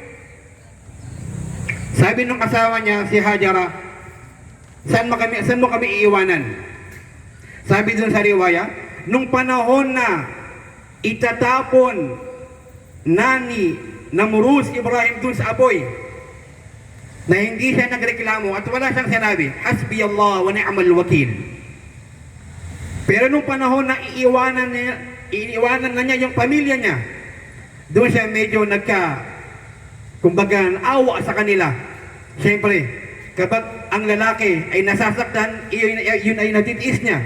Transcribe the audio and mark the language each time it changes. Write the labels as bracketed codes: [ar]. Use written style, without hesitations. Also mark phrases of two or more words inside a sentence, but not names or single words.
[tl] Sabi nung asawa niya, si Hajara, saan mo kami iiwanan? Sabi dun sa riwaya, nung panahon na itatapon ni Namrus Ibrahim dun sa apoy, na hindi siya nagreklamo at wala siyang sinabi, [ar] حسبي الله ونعم الوكيل. [tl] Pero nung panahon na iiwanan na niya yung pamilya niya, doon siya medyo kumbaga, awa sa kanila. Siyempre, kapag ang lalaki ay nasasaktan, yun ay natitiis niya.